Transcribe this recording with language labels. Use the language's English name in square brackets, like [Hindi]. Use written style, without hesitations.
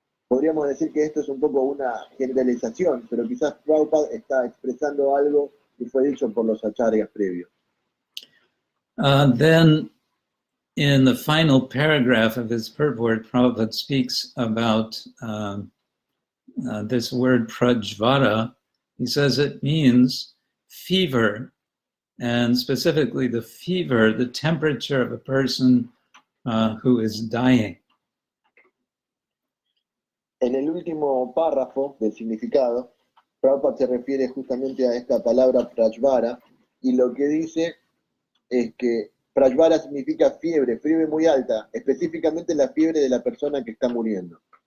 [Spanish] Podríamos decir que esto es un poco una generalización, pero quizás Prabhupada está expresando algo que fue dicho por los acharyas previos. [English] Then, in the final paragraph of his purport, Prabhupada speaks about this word prajvara. He says it means fever, and specifically the fever, the temperature of a person who is dying. [Spanish] En el último párrafo del significado, Prabhupada se refiere justamente a esta palabra prajvara, y lo que dice es que prajvara significa fiebre muy alta, específicamente la fiebre de la persona que está muriendo.